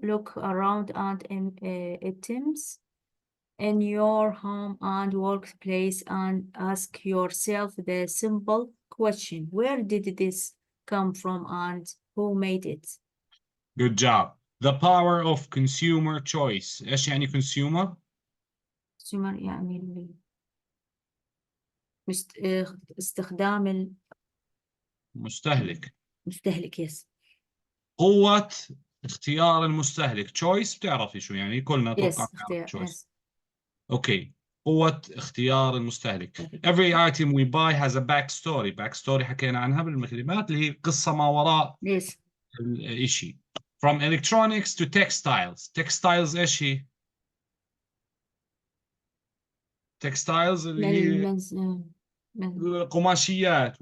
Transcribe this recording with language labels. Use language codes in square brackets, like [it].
[en] Look around and items in your home and workplace and ask yourself the simple question: where did this come from and who made it? Good job. The power of consumer choice. [ar] إيش يعني consumer؟ consumer يعني استخدام مستهلك. [en] yes. [ar] قوة اختيار المستهلك. choice بتعرفي شو يعني، كلنا توقع [en] yes. choice. Okay. [ar] قوة اختيار المستهلك. [en] Every item we buy has a backstory. [ar] Backstory حكينا عنها بالكلمات اللي هي قصة ما وراء [en] Yes. [ar] الشيء. [en] From electronics to textiles. [ar] Textiles إيش هي؟ textiles اللي هي القماشيات